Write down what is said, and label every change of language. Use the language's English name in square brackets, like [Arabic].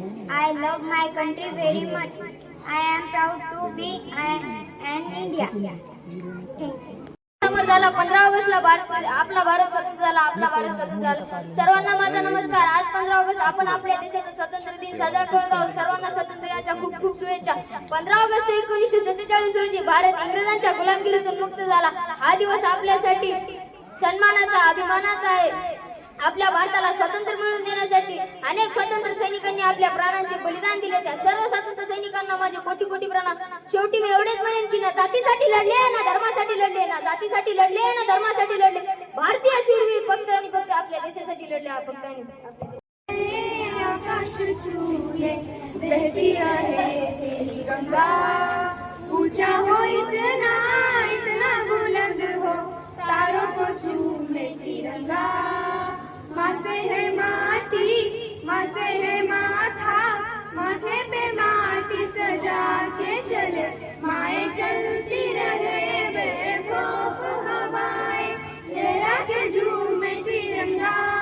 [English] I love my country very much. I am proud to be an Indian. Thank you. [Marathi] झाला 15 ऑगस्टला आपला भारत स्वतंत्र झाला. सर्वांना माझा नमस्कार. आज 15 ऑगस्ट आपण आपल्या देशाचा स्वातंत्र्य दिन साजरा करत आहोत. सर्वांना स्वातंत्र्याच्या खूप खूप शुभेच्छा. 15 ऑगस्ट 1947 रोजी भारत इंग्रजांच्या गुलामगिरीतून मुक्त झाला. हा दिवस आपल्यासाठी सन्मानाचा, अभिमानाचा आहे. आपल्या भारताला स्वातंत्र्य मिळवून देण्यासाठी अनेक स्वातंत्र्य सैनिकांनी आपल्या प्राणांचे बलिदान दिले. त्या सर्व स्वातंत्र्य सैनिकांना माझे कोटी कोटी प्रणाम. शेवटी मी एवढेच म्हणेन की ना जातीसाठी लढले, ना धर्मासाठी लढले, ना जातीसाठी लढले, ना धर्मासाठी लढले. भारतीय शूरवीर फक्त आणि फक्त आपल्या देशासाठी लढले. फक्त आणि [Hindi] आकाश छूले बहती रहे तेरी गंगा, ऊंचा हो इतना इतना बुलंद हो तारों को छूमे तिरंगा, माँ से है माटी, माँ से है माथा, माथे पे माटी सजा के चले, माए चलती रहे बेखौफ हवाएं, लहरा के झूमे तिरंगा,